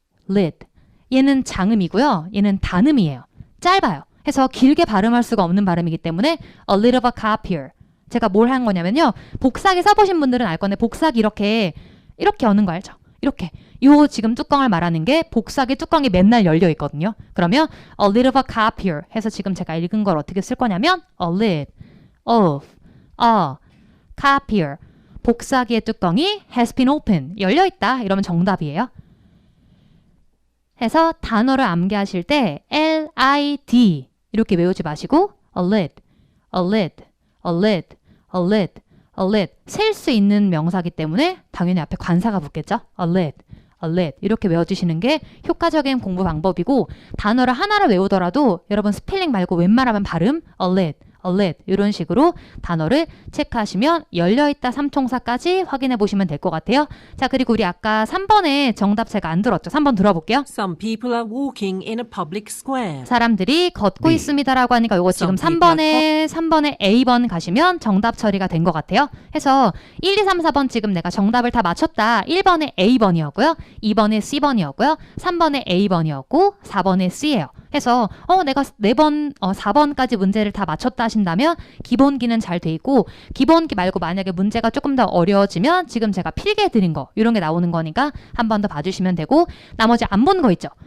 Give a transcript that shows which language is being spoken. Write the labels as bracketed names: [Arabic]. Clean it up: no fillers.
[Korean] lid. 얘는 장음이고요. 얘는 단음이에요. 짧아요. 해서 길게 발음할 수가 없는 발음이기 때문에 [English] a lid of a copier. [Korean] 제가 뭘 한 거냐면요. 복사기 써보신 분들은 알 건데 복사기 이렇게 여는 거 알죠? 이렇게. 요 지금 뚜껑을 말하는 게 복사기 뚜껑이 맨날 열려 있거든요. 그러면 [English] a lid of a copier [Korean] 해서 지금 제가 읽은 걸 어떻게 쓸 거냐면 a lid of a copier. 복사기의 뚜껑이 [English] has been opened. [Korean] 열려 있다. 이러면 정답이에요. 해서 단어를 암기하실 때 L-I-D 이렇게 외우지 마시고 [English] a lid, a lid, a lid, [Korean] a lid, a lid. 셀 수 있는 명사기 때문에 당연히 앞에 관사가 붙겠죠. [English] a lid, a lid. [Korean] 이렇게 외워주시는 게 효과적인 공부 방법이고 단어를 하나를 외우더라도 여러분 스펠링 말고 웬만하면 발음 [English] a lid, a lid [Korean] 이런 식으로 단어를 체크하시면 열려있다 삼총사까지 확인해 보시면 될 것 같아요. 자, 그리고 우리 아까 3번에 정답 제가 안 들었죠. 3번 들어볼게요. [English] Some people are walking in a public square. [Korean] 사람들이 걷고 B. 있습니다라고 하니까 이거 지금 [English] Some people [Korean] 3번에 A번 가시면 정답 처리가 된 것 같아요. 해서 1, 2, 3, 4번 지금 내가 정답을 다 맞췄다. 1번에 A번이었고요. 2번에 C번이었고요. 3번에 A번이었고 4번에 C예요. 해서 내가 4번까지 문제를 다 맞췄다 하신다면 기본기는 잘 돼 있고 기본기 말고 만약에 문제가 조금 더 어려워지면 지금 제가 필기해 드린 거 이런 게 나오는 거니까 한 번 더 봐주시면 되고 나머지 안 본 거 있죠.